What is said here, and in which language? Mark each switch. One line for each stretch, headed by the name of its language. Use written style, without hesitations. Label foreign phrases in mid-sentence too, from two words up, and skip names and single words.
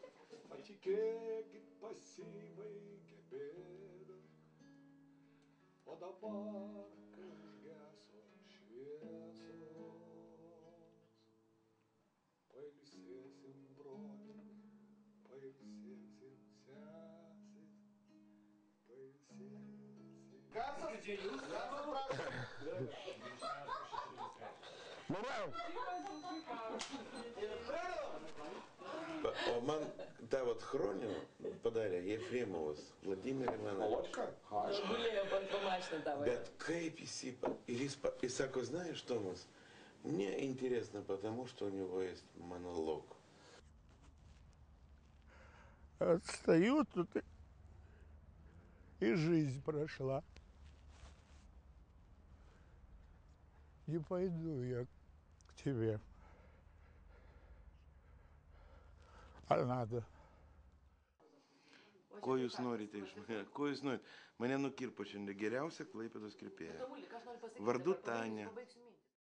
Lithuanian: Patikėkit, pasibaigė bėda, o dabar, kai užgeso šviesos, pailsėsim broliai, pailsėsim sesės, pailsėsim. Garsas, prašom. O man tą vat chronį padarė Jefremovas, Vladimir Ivanovič.
Russian: Гуляю по машине давай.
Lithuanian: Bet kaip jis jis sako,
Russian: знаешь, Томас, мне интересно, потому что у него есть монолог. Отстаю тут и жизнь прошла. Не пойду я к тебе. А надо.
Lithuanian: Ko jūs norite iš manęs? Ko jūs norite? Mane nukirpo šiandien geriausia Klaipėdos kirpėja. Vardu Tania.